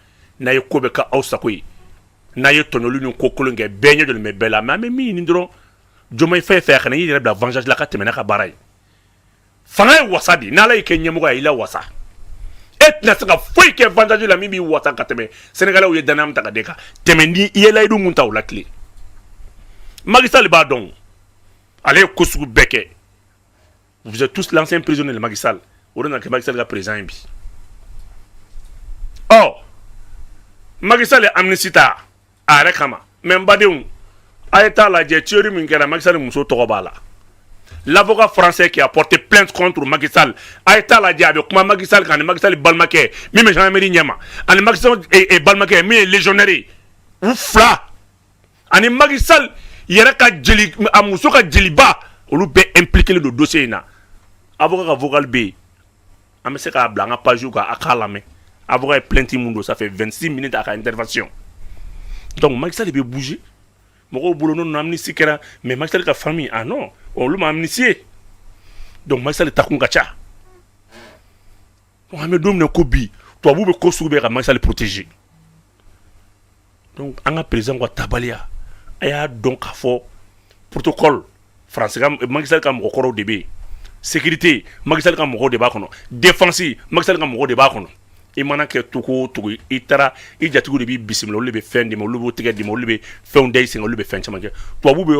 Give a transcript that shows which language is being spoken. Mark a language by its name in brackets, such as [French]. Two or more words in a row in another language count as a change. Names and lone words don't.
[Bambara] n'a ye ko bɛ kɛ aw sago ye n'a ye tɔɲɔli ni ko kolon kɛ bɛɛ ɲɛ jɔlen bɛ bɛɛ la mais an bɛ min ɲini dɔrɔn Diomaye Faye fɛ a kana y'i yɛrɛ bila vengeance la ka tɛmɛ n'a ka baara ye fanga ye wasa de n'ala y'i kɛ ɲɛmɔgɔ ye i la wasa e tɛna se ka foyi kɛ vengeance la min b'i wasa ka tɛmɛ Sénégalais ye danaya min ta ka d'e kan tɛmɛ ni i ye layidu mun ta o la tile Macky Sall b'a dɔn ale ye ko sugu bɛɛ kɛ [French] vous êtes tous l'ancien prisonnier de Macky Sall [Bambara] o de nana kɛ Macky Sall ka président ye bi Macky Sall ye amnistie ta a yɛrɛ kama mais n badenw a ye t'a lajɛ tuerie min kɛra Macky Sall muso tɔgɔ b'a la [French] l'avocat français qui a porté plainte contre Macky Sall [Bambara] a ye t'a lajɛ a bɛ kuma Macky Sall kan ani Macky Sall balimakɛ min bɛ gendarmerie ɲɛma ani Macky Sall balimakɛ min ye légionnaire ye u fila ani Macky Sall yɛrɛ ka jeli a muso ka jeliba olu bɛɛ impliqué don dossier in na avocat ka vocal bɛ yen an bɛ se k'a bila an ka page kan a k'a lamɛn avocat ye plainte mun don [French] ça fait 26 minutes à [Bambara] ka intervention donc Macky Sall bɛ bouger mɔgɔw bolo n'o amnistie kɛra mais Macky Sall ka famille [French] ah non [Bambara] olu ma amnistier donc Macky Sall takun ka ca donc an bɛ don min na ko bi tubabuw bɛ ko sugu bɛɛ ka Macky Sall protéger donc an ka président ka tabaliya a y'a dɔn k'a fɔ [French] protocole français [Bambara] ka Macky Sall ka mɔgɔkɔrɔw de bɛ yen sécurité Macky Sall ka mɔgɔw de b'a kɔnɔ défense Macky Sall ka mɔgɔw de b'a kɔnɔ i mana kɛ togo o togo i taara i jatigiw de b'i bisimila olu de bɛ fɛn d'i ma olu b'o tigɛ d'i ma olu bɛ fɛnw da i sen olu bɛ fɛn caman kɛ tubabuw bɛ